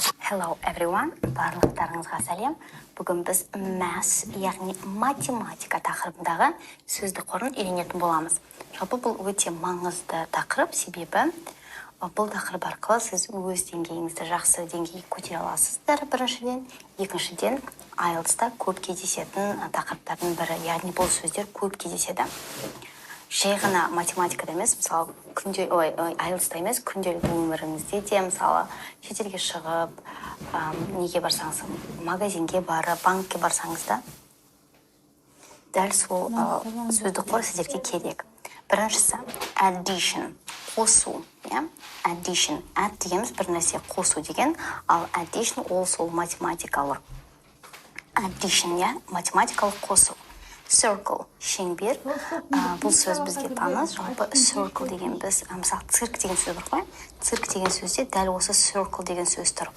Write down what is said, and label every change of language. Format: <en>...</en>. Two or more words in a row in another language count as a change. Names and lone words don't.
<en>Hello everyone,</en> <kk>барлықтарыңызға сәлем. Бүгін біз math, яғни математика тақырыбындағы сөздік қорын үйренетін боламыз. Жалпы бұл өте маңызды тақырып, себебі бұл тақырып арқылы сіз өз деңгейіңізді жақсы деңгейге көтере аласыздар біріншіден. Екіншіден, IELTS-та көп кездесетін тақырыптардың бірі, яғни бұл сөздер көп кездеседі. Жай ғана математикада емес, мысалы, IELTS-та емес, күнделікті өміріңізде де, мысалы, шетелге шығып, неге барсаңыз, магазинге барып, банкке барсаңыз да, дәл сол сөздік қор сіздерге керек. Біріншісі, addition, қосу, addition, add дегеніміз бір нәрсе қосу деген, ал addition ол сол математикалық. Addition, математикалық қосу. Circle, шеңбер, бұл сөз бізге таныс, жалпы circle деген біз, мысалы, цирк деген сөз бар ғой, цирк деген сөзде дәл осы circle деген сөз тұр.</kk>